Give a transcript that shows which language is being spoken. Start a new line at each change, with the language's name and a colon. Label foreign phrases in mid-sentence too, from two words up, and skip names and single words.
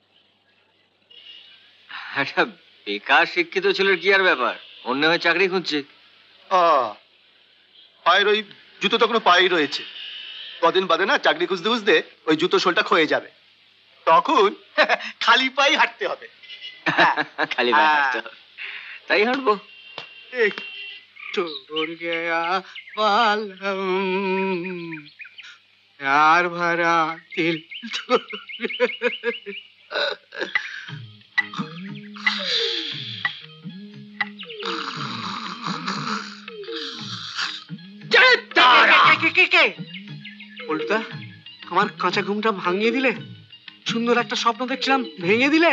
Bangla: একটা বেকার শিক্ষিত ছেলের কি আর ব্যাপার, অন্য হয়ে চাকরি খুঁজছে। পায়ের ওই জুতো তখন পায়েই রয়েছে, কদিন বাদে না চাকরি খুঁজতে খুঁজতে ওই জুতো সোলটা ক্ষয়ে যাবে, তখন খালি পায়ে হাঁটতে হবে। খালি পায়ে হাঁটতে হবে, তাই হাঁটবো।
Hindi: छोड़ गया बालम प्यार भरा दिल
Bangla: উল্টা আমার কাঁচা ঘুমটা ভাঙিয়ে দিলে, সুন্দর একটা স্বপ্ন দেখছিলাম ভেঙে দিলে।